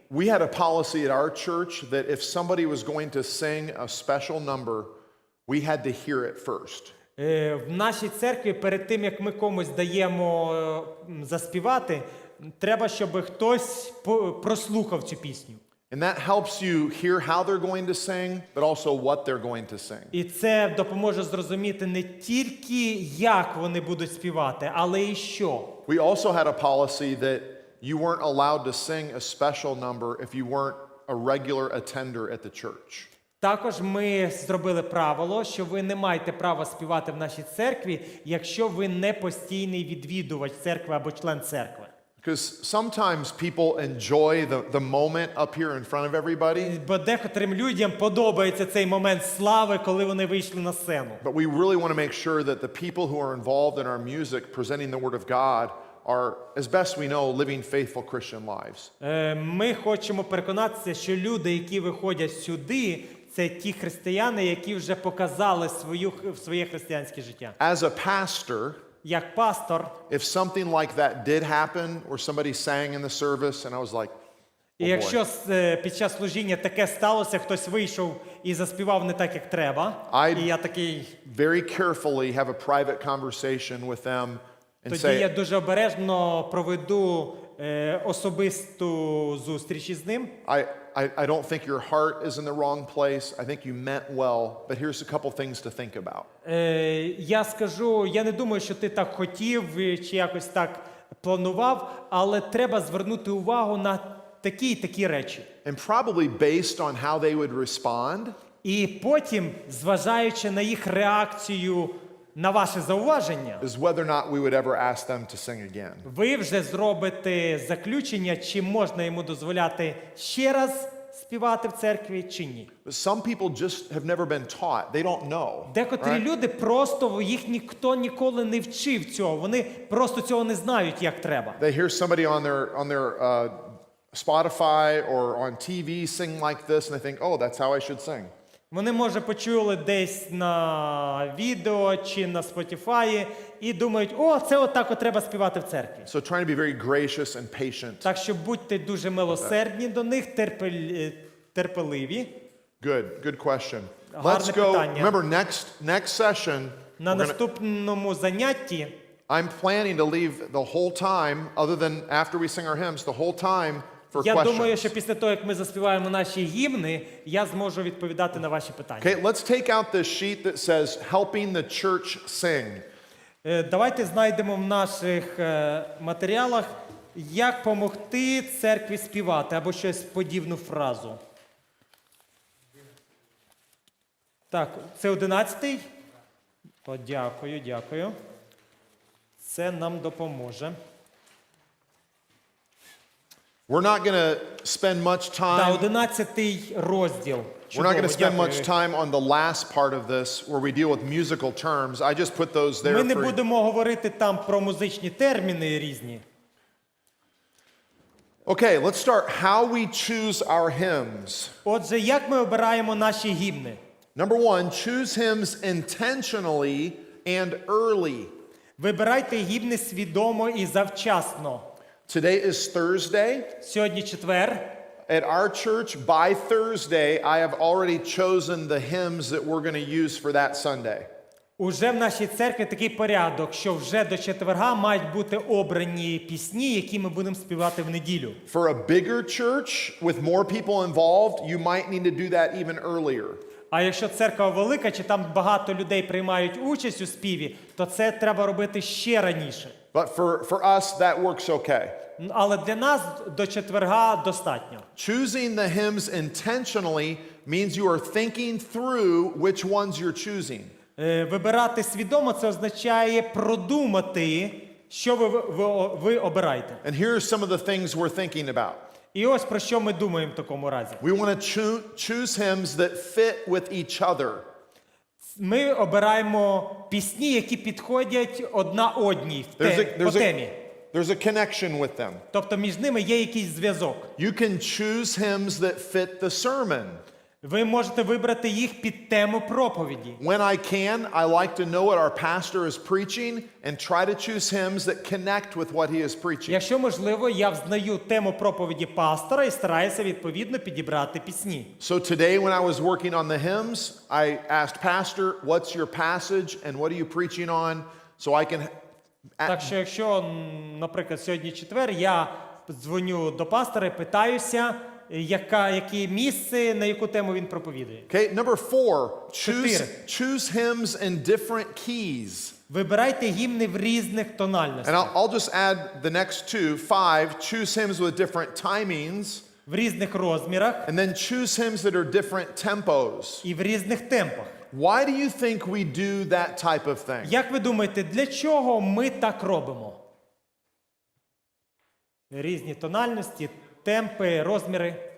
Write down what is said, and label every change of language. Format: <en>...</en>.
<en>We had a policy at our church that if somebody was going to sing a special number, we had to hear it first.</en> <uk>В нашій церкві перед тим, як ми комусь даємо заспівати, треба, щоб хтось прослухав цю пісню.</uk> <en>And that helps you hear how they're going to sing, but also what they're going to sing.</en> <uk>І це допоможе зрозуміти не тільки, як вони будуть співати, але і що.</uk> <en>We also had a policy that you weren't allowed to sing a special number if you weren't a regular attender at the church.</en> <uk>Також ми зробили правило, що ви не маєте права співати в нашій церкві, якщо ви не постійний відвідувач церкви або член церкви.</uk> <en>Because sometimes people enjoy the moment up here in front of everybody.</en> <uk>Бо декотрим людям подобається цей момент слави, коли вони вийшли на сцену.</uk> <en>But we really want to make sure that the people who are involved in our music, presenting the Word of God, are, as best we know, living faithful Christian lives.</en> <uk>Ми хочемо переконатися, що люди, які виходять сюди, це ті християни, які вже показали своє християнське життя.</uk> <en>As a pastor,</en> <uk>Як пастор,</uk> <en>if something like that did happen, where somebody sang in the service, and I was like,</en> <uk>і якщо під час служіння таке сталося, хтось вийшов і заспівав не так, як треба, і я такий,</uk> <en>very carefully have a private conversation with them and</en> <uk>тоді я</uk> <en>say,</en> <uk>дуже обережно проведу особисту зустріч із ним.</uk> <en>I don't think your heart is in the wrong place. I think you meant well, but here's a couple things to think about.</en> <uk>Я скажу, я не думаю, що ти так хотів чи якось так планував, але треба звернути увагу на такі речі.</uk> <en>And probably based on how they would respond,</en> <uk>І потім, зважаючи на їх реакцію на ваше зауваження,</uk> <en>is whether or not we would ever ask them to sing again.</en> <uk>ви вже зробите заключення, чи можна йому дозволяти ще раз співати в церкві, чи ні.</uk> <en>Some people just have never been taught. They don't know.</en> <uk>Декотрі люди просто, їх ніхто ніколи не вчив цього, вони просто цього не знають, як треба.</uk> <en>They hear somebody on their Spotify or on TV sing like this, and they think, oh, that's how I should sing.</en> <uk>Вони, може, почули десь на відео чи на Spotify і думають, о, це отак от треба співати в церкві.</uk> <en>So trying to be very gracious and patient.</en> <uk>Так що будьте дуже милосердні до них, терпеливі.</uk> <en>Good question.</en> <uk>Гарне</uk> <en>Let's go.</en> <uk>питання.</uk> <en>Remember, next session,</en> <uk>На наступному занятті</uk> <en>I'm planning to leave the whole time, other than after we sing our hymns, the whole time for</en> <uk>я думаю,</uk> <en>questions.</en> <uk>що після того, як ми заспіваємо наші гімни, я зможу відповідати на ваші питання.</uk> <en>Okay, let's take out this sheet that says helping the church sing.</en> <uk>Давайте знайдемо в наших матеріалах, як допомогти церкві співати, або щось подібну фразу. Так, це 11-й? То дякую. Це нам допоможе.</uk> <en>We're not going to spend much time.</en> <uk>11-й розділ.</uk> <en>We're not going to spend much</en> <uk>Дякую.</uk> <en>time on the last part of this where we deal with musical terms. I just put those there</en> <uk>Ми не</uk> <en>for you.</en> <uk>будемо говорити там про музичні терміни різні.</uk> <en>Okay, let's start. How we choose our hymns.</en> <uk>Отже, як ми обираємо наші гімни?</uk> <en>Number one, choose hymns intentionally and early.</en> <uk>Вибирайте гімни свідомо і завчасно.</uk> <en>Today is Thursday.</en> <uk>Сьогодні четвер.</uk> <en>At our church, by Thursday, I have already chosen the hymns that we're going to use for that Sunday.</en> <uk>Уже в нашій церкві такий порядок, що вже до четверга мають бути обрані пісні, які ми будемо співати в неділю.</uk> <en>For a bigger church with more people involved, you might need to do that even earlier.</en> <uk>А якщо церква велика, чи там багато людей приймають участь у співі, то це треба робити ще раніше.</uk> <en>But for us, that works okay.</en> <uk>Але для нас до четверга достатньо.</uk> <en>Choosing the hymns intentionally means you are thinking through which ones you're choosing.</en> <uk>Вибирати свідомо – це означає продумати, що ви обираєте.</uk> <en>And here are some of the things we're thinking about.</en> <uk>І ось про що ми думаємо в такому разі.</uk> <en>We want to choose hymns that fit with each other.</en> <uk>Ми обираємо пісні, які підходять одна одній по темі.</uk> <en>There's a connection with them.</en> <uk>Тобто між ними є якийсь зв'язок.</uk> <en>You can choose hymns that fit the sermon.</en> <uk>Ви можете вибрати їх під тему проповіді.</uk> <en>When I can, I like to know what our pastor is preaching and try to choose hymns that connect with what he is preaching.</en> <uk>Якщо можливо, я взнаю тему проповіді пастора і стараюся відповідно підібрати пісні.</uk> <en>So today when I was working on the hymns, I asked Pastor, what's your passage and what are you preaching on? So I can...</en> <uk>Так що якщо, наприклад, сьогодні четвер, я дзвоню до пастора і питаюся, яке місце, на яку тему він проповідує.</uk> <en>Okay, number 4, choose hymns in different keys.</en> <uk>Вибирайте гімни в різних</uk> <en>And</en> <uk>тональностях.</uk> <en>I'll just add the next 2, 5, choose hymns with different timings.</en> <uk>В різних розмірах</uk> <en>And then choose hymns that are different tempos.</en> <uk>і в різних темпах.</uk> <en>Why do you think we do that type of thing?</en> <uk>Як ви думаєте, для чого ми так робимо? Різні тональності, темпи, розміри.</uk>